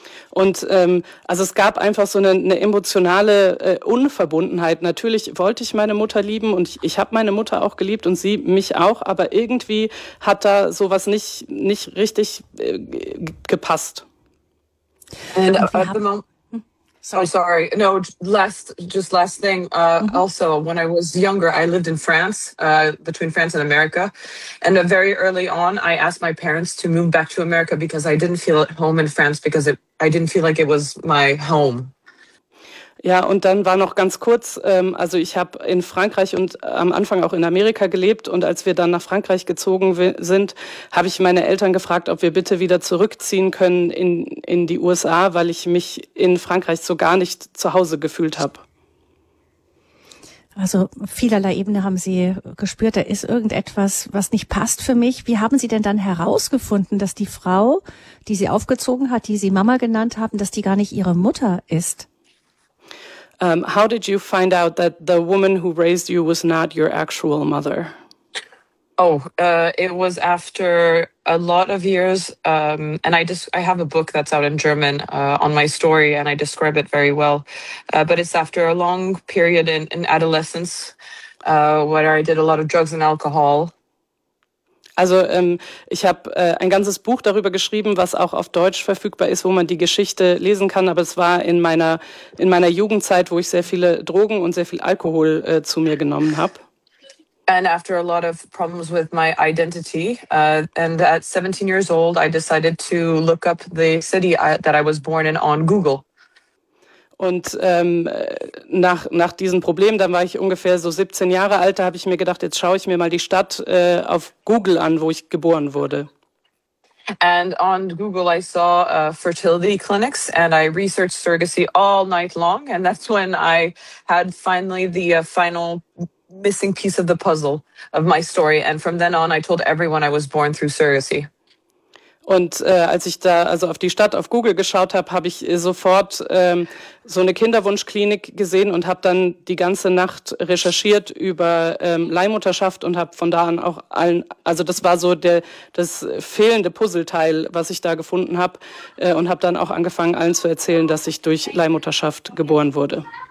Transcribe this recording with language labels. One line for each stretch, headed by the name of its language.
German: Und also es gab einfach so eine emotionale Unverbundenheit. Natürlich wollte ich meine Mutter lieben und ich habe meine Mutter auch geliebt und sie mich auch, aber irgendwie hat da sowas nicht richtig gepasst.
English: And at the moment, sorry, no, last thing. Also, when I was younger, I lived in France, between France and America. And very early on, I asked my parents to move back to America because I didn't feel at home in France because I didn't feel like it was my home.
German: Ja, und dann war noch ganz kurz, also ich habe in Frankreich und am Anfang auch in Amerika gelebt. Und als wir dann nach Frankreich gezogen sind, habe ich meine Eltern gefragt, ob wir bitte wieder zurückziehen können in die USA, weil ich mich in Frankreich so gar nicht zu Hause gefühlt habe. Also vielerlei Ebene haben Sie gespürt, da ist irgendetwas, was nicht passt für mich. Wie haben Sie denn dann herausgefunden, dass die Frau, die Sie aufgezogen hat, die Sie Mama genannt haben, dass die gar nicht Ihre Mutter ist?
English: How did you find out that the woman who raised you was not your actual mother? Oh, it was after a lot of years, and I have a book that's out in German on my story, and I describe it very well. But it's after a long period in adolescence, where I did a lot of drugs and alcohol.
German: Also ich habe ein ganzes Buch darüber geschrieben, was auch auf Deutsch verfügbar ist, wo man die Geschichte lesen kann. Aber es war in meiner Jugendzeit, wo ich sehr viele Drogen und sehr viel Alkohol zu mir genommen habe.
English: And after a lot of problems with my identity, and at 17 years old, I decided to look up the city that I was born in on Google.
German: Und nach diesen Problemen, dann war ich ungefähr so 17 Jahre alt, da habe ich mir gedacht, jetzt schaue ich mir mal die Stadt auf Google an, wo ich geboren wurde.
English: And on Google I saw fertility clinics and I researched surrogacy all night long, and that's when I had finally the final missing piece of the puzzle of my story, and from then on I told everyone I was born through surrogacy.
German: Und als ich da also auf die Stadt auf Google geschaut habe, habe ich sofort so eine Kinderwunschklinik gesehen und habe dann die ganze Nacht recherchiert über Leihmutterschaft und habe von da an auch allen, also das war so das fehlende Puzzleteil, was ich da gefunden habe, und habe dann auch angefangen, allen zu erzählen, dass ich durch Leihmutterschaft geboren wurde.